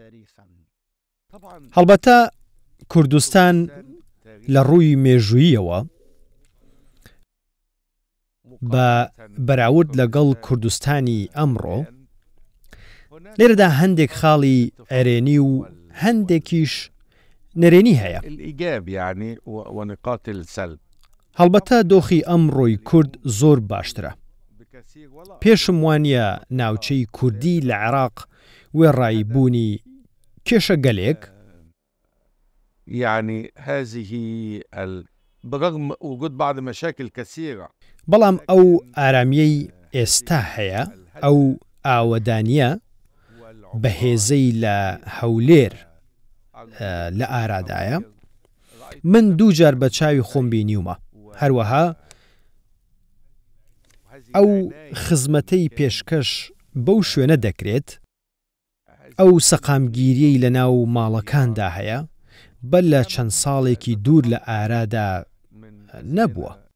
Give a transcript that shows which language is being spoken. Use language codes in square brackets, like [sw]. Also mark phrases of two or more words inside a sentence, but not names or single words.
[ckb] هەڵبەتە کوردستان لە ڕووی مێژوویەوە بە بەراورد لەگەڵ کوردستانی ئەمڕۆ لێرەدا هەندێک خاڵی ئەرێنی و هەندێکیش نەرێنی هەیە. هەڵبەتە دۆخی ئەمڕۆی کورد زۆر باشترە. پێشم وانە ناوچەی کوردی لە عێراق وێڕایی بوونی کێشە گەلێک [ar] برغم وجود بعض مشاكل كثيرة [ckb] بەڵام ئەو ئارامیەی ئێستا هەیە ئەو ئاوەدانیە بەهێزەی لە هەولێر لە ئارادایە من دوو جار بە چاوی خۆم بینیومە هەروەها ئەو خزمەتەی پێشکەش بەو شوێنە دەکرێت ئەو سەقامگیریەی لە ناو ماڵەکاندا هەیە بەل لە چەند ساڵێکی دوور لە ئارادا نەبووە.